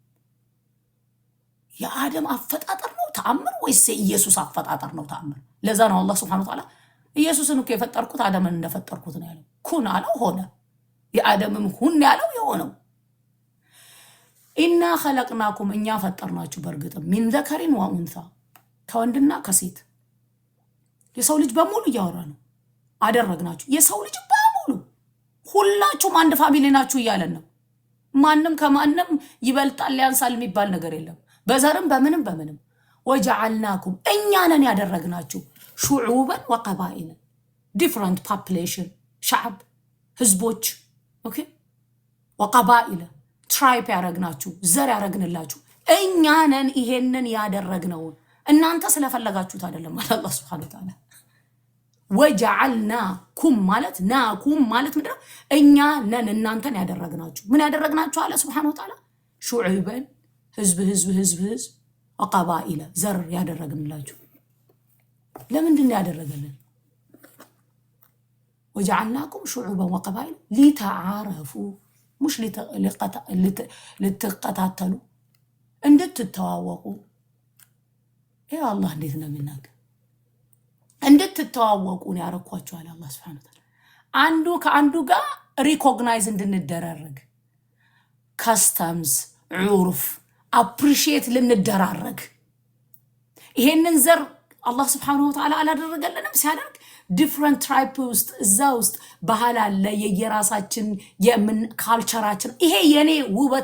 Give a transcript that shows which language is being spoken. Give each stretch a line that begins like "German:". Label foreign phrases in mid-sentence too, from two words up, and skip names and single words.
Amharic: የአደም አፈጣጠር ነው ተአምር ወይስ ኢየሱስ አፈጣጠር ነው ተአምር ለዛ ነው አላህ
Arabic: سبحانه وتعالى
Amharic: ኢየሱስን እኮ የፈጠርኩት አደምን እንደፈጠርኩት ነው ያለው ኩን አለው ሆነ የአደምም ሁን ያለው የሆነው
Arabic: إنا خلقناكم
Amharic: እኛ ፈጠርናችሁ በርግጥ
Arabic: من ذكر وانثى
Amharic: ከወንድና ከሴት የሰው ልጅ በሙሉ ያወራ ነው አደረግናችሁ የሰው ልጅ በሙሉ ሁላችሁም አንድ ፋሚሊ ናችሁ ይያለን ነው ማንንም ከማንንም ይበልጣል ያንሳል የሚባል ነገር የለም በዘርም በምንም ወጀዐልናኩም እኛ ነን ያደረግናችሁ
Arabic: شعوبا وقبائلا
English: different population
Amharic: شعب ህዝቦች ኦኬ وقبائل tribe ያረግናችሁ ዘር ያረግንላችሁ እኛ ነን ይሄንን ያደረግነው እናንተ ስለፈለጋችሁት አይደለም ማለት አላህ
Arabic: سبحانه وتعالى
Amharic: ወጀዐልናኩም ማለት ናኩም ማለት ምንድነው እኛ ነን እናንተን ያደረግናችሁ ምን ያደረግናችሁ አለ
Arabic: سبحانه وتعالى
Amharic: شعوبا ህዝብ وقبائل ዘር ያደረግንላችሁ ለምንድን ነው ያደረገልን
Arabic: وجعلناكم شعوبا وقبائل لتعارفوا مش لتقاتلوا
Amharic: እንድትተዋወቁ ይሄ አላህ እንዴት ነው የሚናገር እንድትተዋወቁ ነው ያረኳችሁ አለ አላህ
Arabic: سبحانه و
Amharic: Ta'ala አንዱ ከአንዱ ጋር ሪኮግናይዝ እንድንደራረግ ካስተምስ ዑርፍ አፕሪሺየት ልንደራረግ ይሄንን ዘር አላህ
Arabic: سبحانه وتعالى
Amharic: አላደረገልንም ሲያደርግ
English: different tribe
Amharic: ውስጥ እዛ ውስጥ ባህል አለ የየራሳችን የምን ካልቸራችን ይሄ የኔ ውበት